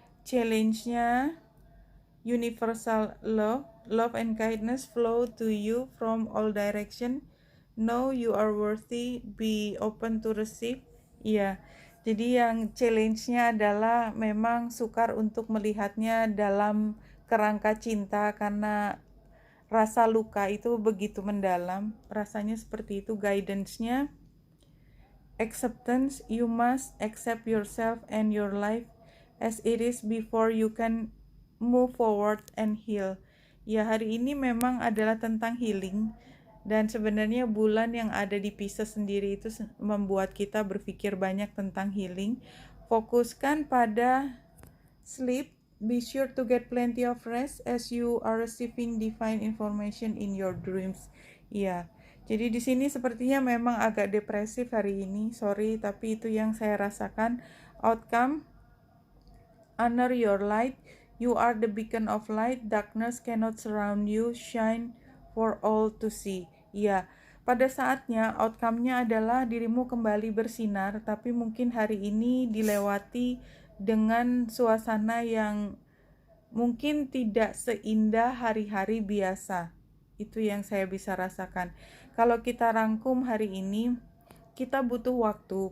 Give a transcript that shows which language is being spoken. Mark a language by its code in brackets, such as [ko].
[id] Challenge-nya, [en] universal love, love and kindness flow to you from all direction. Know you are worthy, be open to receive. [id] Iya, jadi yang challenge-nya adalah memang sukar untuk melihatnya dalam kerangka cinta karena rasa luka itu begitu mendalam, rasanya seperti itu. Guidance-nya, [en] acceptance, you must accept yourself and your life as it is before you can move forward and heal. [id] Ya, hari ini memang adalah tentang healing, dan sebenarnya bulan yang ada di Pisces sendiri itu membuat kita berpikir banyak tentang healing. Fokuskan pada sleep. [en] Be sure to get plenty of rest as you are receiving divine information in your dreams. [id] Iya. Jadi di sini sepertinya memang agak depresif hari ini. Sorry, tapi itu yang saya rasakan. [en] Outcome, honor your light. You are the beacon of light. Darkness cannot surround you. Shine for all to see. [id] Iya. Pada saatnya outcome-nya adalah dirimu kembali bersinar, tapi mungkin hari ini dilewati dengan suasana yang mungkin tidak seindah hari-hari biasa. Itu yang saya bisa rasakan. Kalau kita rangkum hari ini, kita butuh waktu.